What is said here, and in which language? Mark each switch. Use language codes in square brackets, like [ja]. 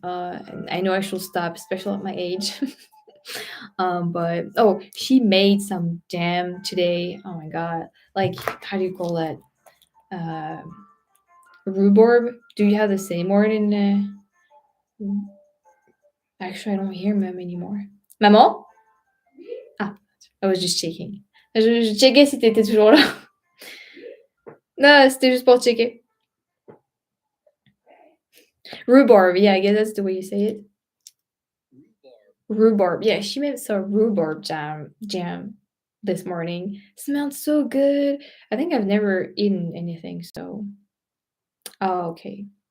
[en] And I know I should stop, especially at my age. But oh, she made some jam today. Oh my god! Like, how do you call that? Uh, Rhubarb. Do you have the same word in? Actually, I don't hear mom anymore. Maman? Ah, I was just checking. [fr] Je checkais si t'étais toujours là. Non, c'était juste pour checker. [en] Rhubarb. Yeah, I guess that's the way you say it. Rhubarb. Yeah, she made some rhubarb jam this morning. Smelled so good. I think I've never eaten anything so. Oh, okay.